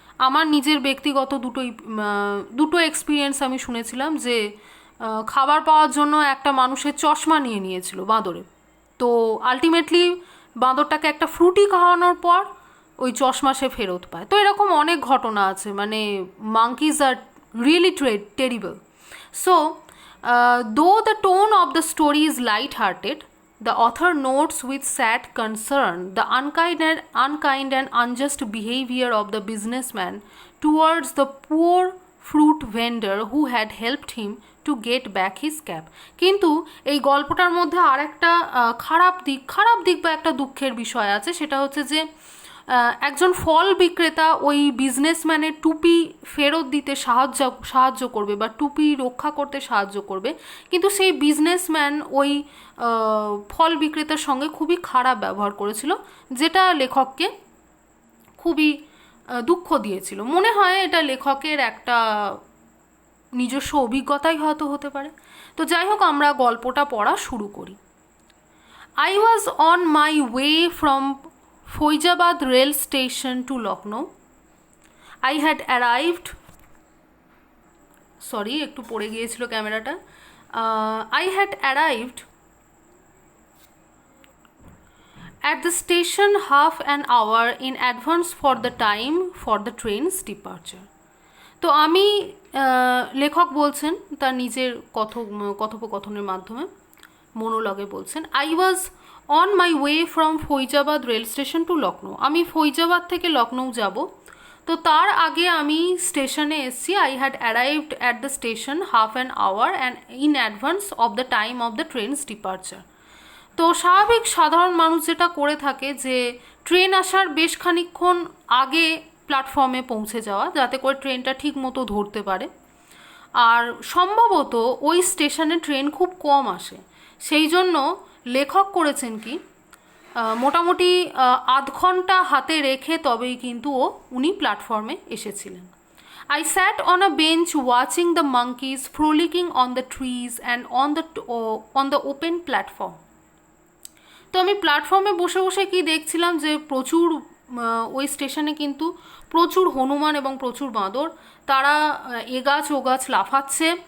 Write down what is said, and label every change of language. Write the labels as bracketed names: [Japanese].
[Bangla] আমার নিজের ব্যক্তিগত দুটো এক্সপিরিয়েন্স আমি শুনেছিলাম যে খাবার পাওয়ার জন্য একটা মানুষের চশমা নিয়েছিল বাঁদরে, তো আলটিমেটলি বাঁদরটাকে একটা ফ্রুটি খাওয়ানোর পর ওই চশমা সে ফেরত পায়। তো এরকম অনেক ঘটনা আছে, [English] monkeys are really terrible. So though the tone of the story is light-hearted, the author notes with sad concern the unkind and unjust behavior of the businessman towards the poor fruit vendor who had helped him to get back his cap. [Bangla] কিন্তু এই গল্পটার মধ্যে আর একটা খারাপ দিক বা একটা দুঃখের বিষয় আছে, সেটা হচ্ছে যে একজন ফল বিক্রেতা ওই বিজনেসম্যানের টুপি ফেরত দিতে সাহায্য করবে বা টুপি রক্ষা করতে সাহায্য করবে, কিন্তু সেই বিজনেসম্যান ওই ফল বিক্রেতার সঙ্গে খুবই খারাপ ব্যবহার করেছিল, যেটা লেখককে খুবই দুঃখ দিয়েছিল। মনে হয় এটা লেখকের একটা নিজস্ব অভিজ্ঞতাই হয়তো হতে পারে। তো যাই হোক, আমরা গল্পটা পড়া শুরু করি। [English] I was on my way from Faizabad rail station to Lucknow. I had arrived, [Bangla] sorry একটু পড়ে গিয়েছিল ক্যামেরাটা। [English] I had arrived at the station half an hour in advance for the time for the train's departure. [Bangla] তো আমি লেখক বলছেন তার নিজের কথোপকথনের মাধ্যমে, মোনোলগে বলছেন, [English] I was on my way from Faizabad rail station to Lucknow. [Bangla] আমি ফৈজাবাদ থেকে লখনৌ যাব, তো তার আগে আমি স্টেশনে এসেছি। [English] I had arrived at the station half an hour and in advance of the time of the train's departure. [Bangla] তো স্বাভাবিক সাধারণ মানুষ যেটা করে থাকে যে ট্রেন আসার বেশ খানিকক্ষণ আগে প্ল্যাটফর্মে পৌঁছে যাওয়া, যাতে করে ট্রেনটা ঠিক মতো ধরতে পারে। আর সম্ভবত ওই স্টেশনে ট্রেন খুব কম আসে, সেই জন্য লেখক করেছেন কি মোটামুটি আধ ঘন্টা হাতে রেখে তবেই কিন্তু উনি প্ল্যাটফর্মে এসেছিলেন। [English] I sat on a bench watching the monkeys frolicking on the trees and on the open platform. [Bangla] তো আমি প্ল্যাটফর্মে বসে বসে কি দেখছিলাম যে প্রচুর ওই স্টেশনে কিন্তু প্রচুর হনুমান এবং প্রচুর বাঁদর, তারা এ গাছ ও গাছ লাফাচ্ছে।